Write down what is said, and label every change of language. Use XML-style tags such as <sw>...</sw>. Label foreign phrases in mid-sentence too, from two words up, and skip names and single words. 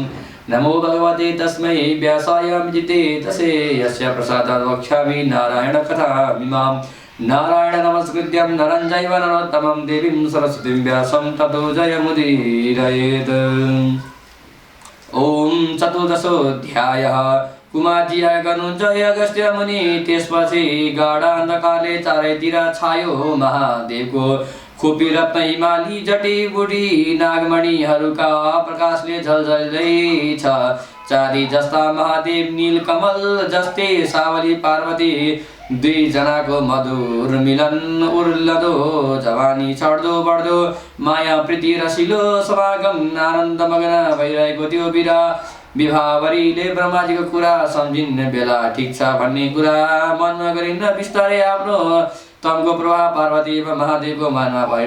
<sa>नमो भगवते तस्मै व्यासाय विजिते तसे यस्य प्रसादात् वक्ष्यामि नारायणकथामिमां। नारायण नमस्कृत्यं नरं चैव नरोत्तमं देवीं सरस्वतीं व्यासं ततो जयमुदीरयेत्। ॐ चतुर्दशोऽध्यायः।</sa> <ne>कुमारजीया गर्नुहुन्छ अगस्त्य मुनि। त्यसपछि गाढान्धकारले चारैतिर छायो। महादेवको खोपी रत्न हिमाली जडीबुडी नागमणिहरूका प्रकाशले झल्झल्दै छ। चाँदी जस्ता महादेव नीलकमल जस्तै सावली पार्वती दुईजनाको मधुर मिलन उर्लदो जवानी चढ्दो बढ्दो माया प्रीति रसिलो समागम आनन्दमग्न भइरहेको त्यो विभावरीले ब्रह्माजीको कुरा सम्झिने बेला ठिक छ भन्ने कुरा मनमा गरिन्न बिस्तारै आफ्नो तमको प्रभाव पार्वती व महादेवको मनमा भएन।</ne>